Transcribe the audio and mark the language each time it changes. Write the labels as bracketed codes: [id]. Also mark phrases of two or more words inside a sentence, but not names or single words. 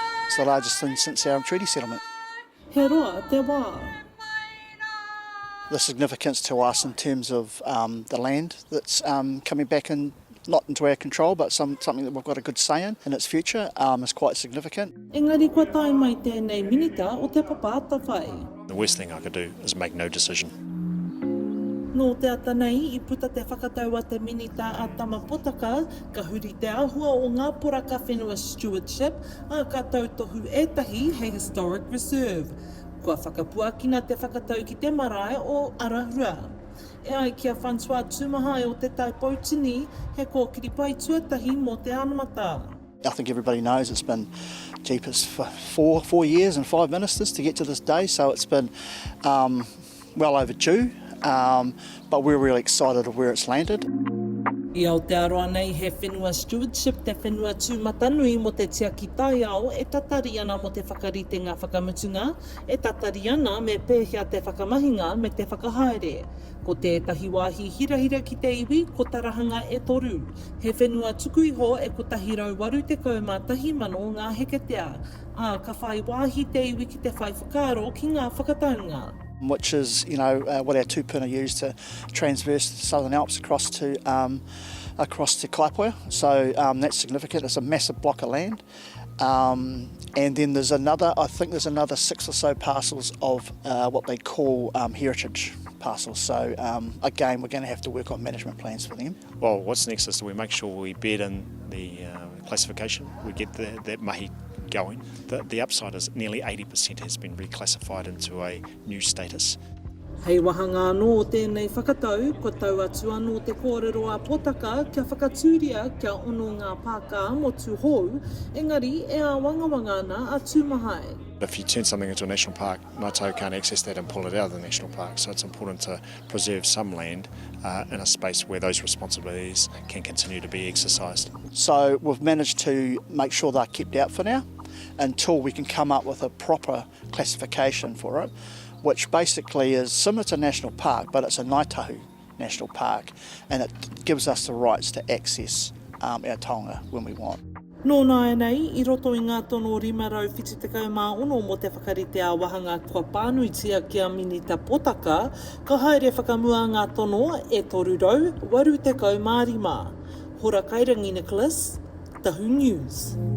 [en] It's the largest thing since our treaty settlement. [mi] He roa te wā. [en] The significance to us in terms of the land that's coming back in, not into our control, but something that we've got a good say in its future is quite significant. [mi] Engari kua tai mai tēnei minita o te papata whai. [en] The worst thing I could do is make no decision. [mi] Nō te ata nei, I puta te whakatau a te minita a Tama Potaka, ka huri te ahua o ngā poraka whenua stewardship, a ka tautohu etahi hei [en] historic reserve. [mi] Kua whakapuakina te whakatau ki te marae o Arahura. E ai kia Francois Tūmahai o Te Tai Poutini, he kōkiri pai tuatahi mō te anamata. [en] I think everybody knows it's been jeepers for four years and 5 ministers to get to this day, so it's been well overdue, but we're really excited of where it's landed. [mi] I Aotearoa nei he whenua stewardship te whenua tūmatanui mo te tiaki tai ao e tatari ana mo te whakarite ngā whakamutunga, e tatari ana me pēhea te whakamahinga me te whakahaere. Ko tētahi wāhi hirahira ki te iwi, ko tarahanga e toru. He whenua tuku iho e ko tahirau waru te kauma tahi mano ngā heketea. A ka whai wāhi te iwi ki te whai whakaaro ki ngā whakataunga. [en] Which is, what our tupuna use to transverse the Southern Alps across to Kaipoia. So that's significant. It's a massive block of land. And then there's another 6 or so parcels of what they call heritage parcels. So again, we're going to have to work on management plans for them. Well, what's next is we make sure we bed in the classification, we get that mahi going. The upside is nearly 80% has been reclassified into a new status. [mi] Hei wāhanga anō o tēnei whakatau, ko tau atu anō te kōrero a Potaka kia whakatūria kia ono ngā pāka motu hou, engari e a wangawanga ana a Tūmahai. [en] If you turn something into a national park, Ngāi Tahu can't access that and pull it out of the national park, so it's important to preserve some land in a space where those responsibilities can continue to be exercised. So we've managed to make sure they're kept out for now until we can come up with a proper classification for it, which basically is similar to a national park, but it's a Ngāi Tahu national park, and it gives us the rights to access our taonga when we want. [mi] Nō nāia nei, I roto I ngā tono 576 mo te whakarite a wāhanga kua pānuitia kia Minita Potaka, ka haere whakamua ngā tono e toru rau, waru te kau mārima. Hora Kairangi Nicholas, Tahu News.